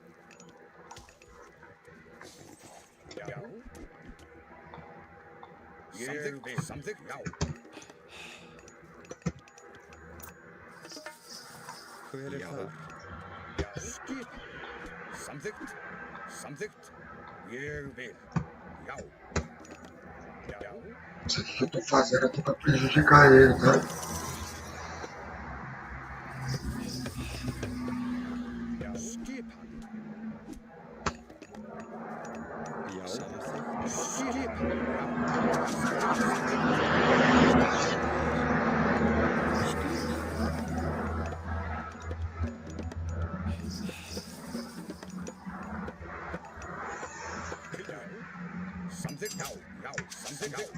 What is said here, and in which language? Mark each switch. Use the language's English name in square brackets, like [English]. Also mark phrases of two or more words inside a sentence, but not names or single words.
[Icelandic] Já. Ég vil. Samþykkt. Já. Hver er það? Skip. Samþykkt. Samþykkt. Ég vil. Já. Já. [Portuguese] Isso aqui que eu tô fazendo aqui pra prejudicar ele, tá? [Icelandic] Skipan. Já, samþykkt. Skipan. Samþykkt. Já. Já. Samþykkt.